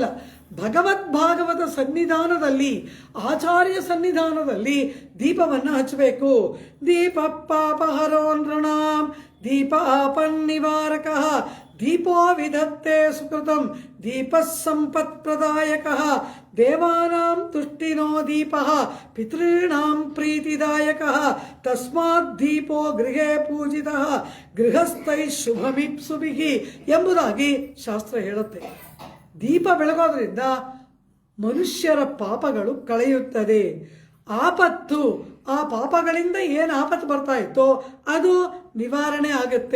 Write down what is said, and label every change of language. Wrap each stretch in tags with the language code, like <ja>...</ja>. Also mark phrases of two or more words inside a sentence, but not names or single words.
<kn>ಭಗವದ್ಭಾಗವತ ಸನ್ನಿಧಾನದಲ್ಲಿ, ಆಚಾರ್ಯ ಸನ್ನಿಧಾನದಲ್ಲಿ ದೀಪವನ್ನು ಹಚ್ಚಬೇಕು.</kn> <sa>ದೀಪ ಪಾಪಹರೋ ನೃಣಾಂ ದೀಪಾಪನ್ನಿವಾರಕ ದೀಪೋ ವಿಧತ್ತೆ ಸುಕೃತಂ ದೀಪ ಸಂಪತ್ ಪ್ರದಾಯಕ ದೇವಾನಾಂ ತುಷ್ಟಿನೋ ದೀಪ ಪಿತॄಣಾಂ ಪ್ರೀತಿದಾಯಕ ತಸ್ಮಾತ್ ದೀಪೋ ಗೃಹೇ ಪೂಜಿತ ಗೃಹಸ್ಥೈ ಶುಭಮಿಪ್ಸುಭಿಃ</sa> <kn>ಎಂಬುದಾಗಿ ಶಾಸ್ತ್ರ ಹೇಳುತ್ತೆ. ದೀಪ ಬೆಳಗೋದ್ರಿಂದ ಮನುಷ್ಯರ ಪಾಪಗಳು ಕಳೆಯುತ್ತದೆ. ಆಪತ್ತು, ಆ ಪಾಪಗಳಿಂದ ಏನು ಆಪತ್ತು ಬರ್ತಾ ಇತ್ತೋ ಅದು ನಿವಾರಣೆ ಆಗುತ್ತೆ.</kn>